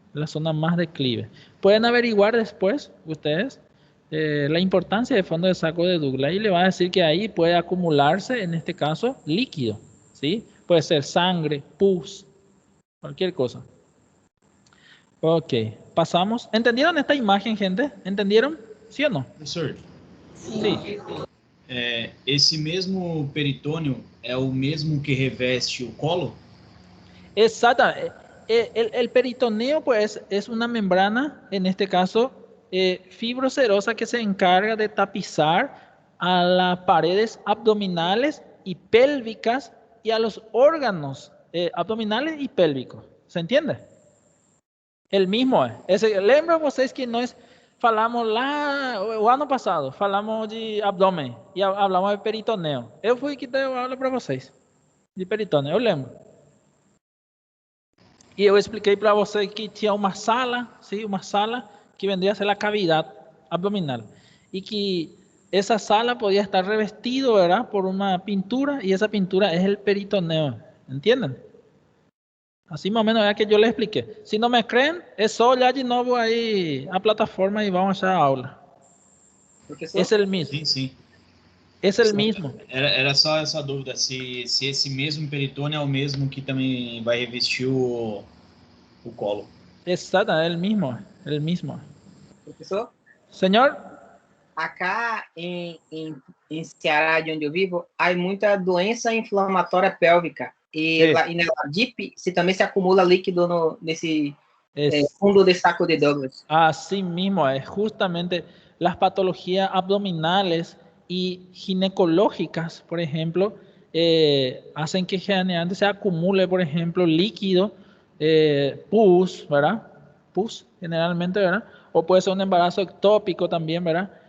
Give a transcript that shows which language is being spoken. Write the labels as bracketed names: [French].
[Spanish] La zona más declive. Pueden averiguar después ustedes la importancia del fondo de saco de Douglas y le va a decir que ahí puede acumularse, en este caso, líquido, ¿sí? Puede ser sangre, pus, cualquier cosa. Ok, pasamos. ¿Entendieron esta imagen, gente? ¿Entendieron? ¿Sí o no? [Portuguese] Professor, [Spanish] Sí. [Portuguese] Esse mesmo peritônio é o mesmo que reveste o colo? [Spanish] Exacto. El peritoneo, pues, es una membrana, en este caso, fibrocerosa que se encarga de tapizar a las paredes abdominales y pélvicas y a los órganos abdominales y pélvicos. ¿Se entiende? El mismo es. [Portuguese] Lembra vocês que nós falamos lá, o ano passado, falamos de abdômen e [Spanish] hablamos de peritoneo. [Portuguese] Eu fui que deu aula para vocês de peritoneo, eu lembro. E eu expliquei para vocês que tinha uma sala, sim, uma sala que [Spanish] vendría a ser [Portuguese] a cavidade abdominal e que essa sala podia estar revestido, ¿verdad? Por uma pintura e essa pintura é o peritoneo. [Spanish] ¿Entienden? Así más o menos es que yo les expliqué. Si no me creen, es solo ya de nuevo ahí a plataforma y vamos a aula. [Portuguese] Professor? [Spanish] Es el mismo. [Portuguese] Sim, sim. [Spanish] Es el mismo. [Portuguese] Era só essa dúvida, se esse mesmo peritônio é o mesmo que também vai revestir o colo. [Spanish] Exacto, es el mismo. El mismo. [Portuguese] Professor? [Spanish] Señor. [Portuguese] Acá em Ceará, de onde eu vivo, há muita doença inflamatória pélvica. E na DIP também se acumula líquido nesse fundo de saco de Douglas. [Spanish] Así mismo es. Justamente las patologías abdominales y ginecológicas, por ejemplo, hacen que generalmente se acumule, por ejemplo, líquido, pus, ¿verdad? Pus, generalmente, ¿verdad? O puede ser un embarazo ectópico también, ¿verdad?